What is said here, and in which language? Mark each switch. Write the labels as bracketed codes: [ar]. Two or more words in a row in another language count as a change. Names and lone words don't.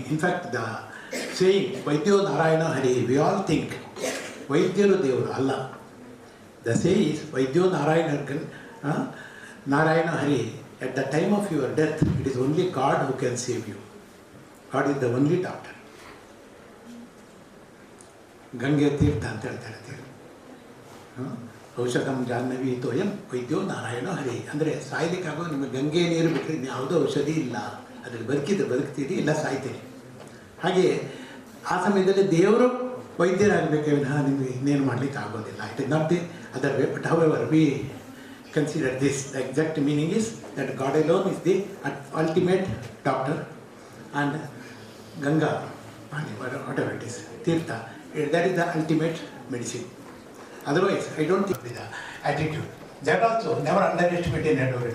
[en] In fact, the saying, [sa] वैद्यो नारायण हरि, [en] we all think, [kn] ವೈದ್ಯರು ದೇವರು, [en] Allah. The saying is, [sa] वैद्यो नारायण हरि, [en] at the time of your death, it is only God who can save you. God is the only doctor. Gange Tirtha [kn] ಅಂತ ಹೇಳ್ತಾರೆ. [sa] ಔಷಧಂ ಜಾಹ್ನವಿ ತೋಯಂ ವೈದ್ಯೋ ನಾರಾಯಣ ಹರಿ [kn] ಅಂದರೆ ಸಾಯ್ಲಿಕ್ಕಾಗೋ ನಿಮಗೆ ಗಂಗೆ ನೀರು ಬಿಟ್ಟರೆ ಯಾವುದೋ ಔಷಧಿ ಇಲ್ಲ, ಅದ್ರಲ್ಲಿ ಬದುಕ್ತೀರಿ ಇಲ್ಲ ಸಾಯ್ತೀರಿ. ಹಾಗೆಯೇ ಆ ಸಮಯದಲ್ಲಿ ದೇವರು ವೈದ್ಯರಾಗಬೇಕೇ ವಿನಃ ನಿಮಗೆ ಇನ್ನೇನು ಮಾಡಲಿಕ್ಕೆ ಆಗೋದಿಲ್ಲ. [en] it is not the other way, but however we consider this. The exact meaning is that God alone is the ultimate doctor, and Ganga, whatever it is, Tirtha, that is the ultimate medicine. Otherwise, I don't think with the attitude. That also, never underestimate an advocate.